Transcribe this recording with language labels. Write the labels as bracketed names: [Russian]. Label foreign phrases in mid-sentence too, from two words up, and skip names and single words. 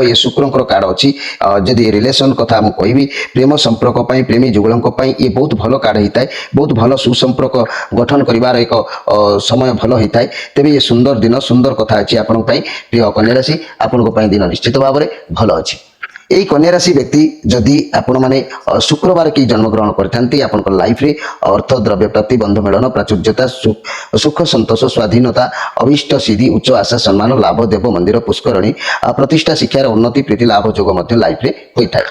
[Odia] ଏ ଶୁକ୍ରଙ୍କର କାର୍ଡ଼ ଅଛି। ଯଦି ରିଲେସନ୍ କଥା ମୁଁ କହିବି, ପ୍ରେମ ସମ୍ପର୍କ ପାଇଁ, ପ୍ରେମୀ ଯୁଗଳଙ୍କ ପାଇଁ ଏ ବହୁତ ଭଲ କାର୍ଡ଼ ହେଇଥାଏ। ବହୁତ ଭଲ ସୁସମ୍ପର୍କ ଗଠନ କରିବାର ଏକ ସମୟ ଭଲ ହେଇଥାଏ। ତେବେ ଏ ସୁନ୍ଦର ଦିନ, ସୁନ୍ଦର କଥା ଅଛି ଆପଣଙ୍କ ପାଇଁ। ପ୍ରିୟ କନ୍ୟା ରାଶି, ଆପଣଙ୍କ ପାଇଁ ଦିନ ନିଶ୍ଚିତ ଭାବରେ ଭଲ ଅଛି। [Bangla] এই কন্যা রাশি ব্যক্তি যদি আপনার শুক্রবার কি জন্মগ্রহণ করে আপনার লাইফে অর্থ দ্রব্য প্রাপ্তি, বন্ধু মিলন, প্রাচুর্যতা, সুখ সন্তোষ, স্বাধীনতা, অভীষ্ট সিদ্ধি, উচ্চ আশা সম্মান, লাভ, দেব মন্দির, পুষ্করণী, প্রতিষ্ঠা, শিক্ষার উন্নতি, প্রীতি লাভ যোগ লাইফে হয়ে থাকে।